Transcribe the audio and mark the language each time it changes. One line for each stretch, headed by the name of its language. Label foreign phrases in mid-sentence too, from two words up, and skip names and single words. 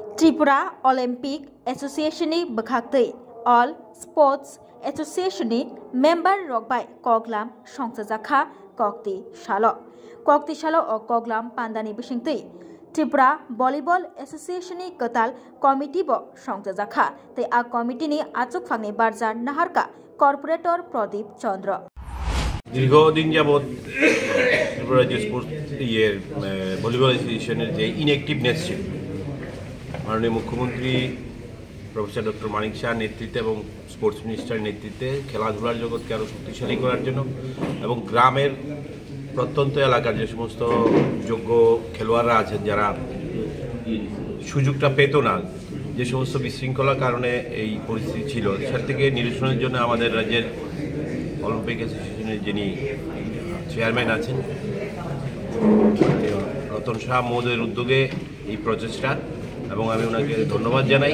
Kok Borok: त्रिपुरा ओलम्पिक एसोसिएशननि बखाक्तै ऑल स्पोर्ट्स एसोसिएशननि मेम्बार रकबाय कगलाम संसाजाखा कक्ति सालो ओ कगलाम पान्दानि बिसिंतै त्रिपुरा भलिबल एसोसिएशननि कताल कमिटी बो संसाजाखा तै आ कमिटीनि आचुकफांनि बारजा नाहारका कॉर्पोरेटर प्रदीप चंद्र
Bangla: দীর্ঘদিন যাবৎ ত্রিপুরা রাজ্য স্পোর্টস ভলিবল অ্যাসোসিয়েশনের যে ইনঅ্যাক্টিভনেস ছিল মাননীয় মুখ্যমন্ত্রী প্রফেসর ডক্টর মানিক শাহর নেতৃত্বে এবং
English: sports minister's
Bangla: নেতৃত্বে খেলাধুলার জগৎকে আরও শক্তিশালী করার জন্য এবং গ্রামের প্রত্যন্ত এলাকার যে সমস্ত যোগ্য খেলোয়াড়রা আছেন যারা সুযোগটা পেত না, যে সমস্ত বিশৃঙ্খলার কারণে এই পরিস্থিতি ছিল সেটা থেকে নিরসনের জন্য আমাদের রাজ্যের অলিম্পিক অ্যাসোসিয়েশনের যিনি চেয়ারম্যান আছেন রতন শাহ মহোদয়ের উদ্যোগে এই প্রচেষ্টা, এবং আমি ওনাকে ধন্যবাদ জানাই।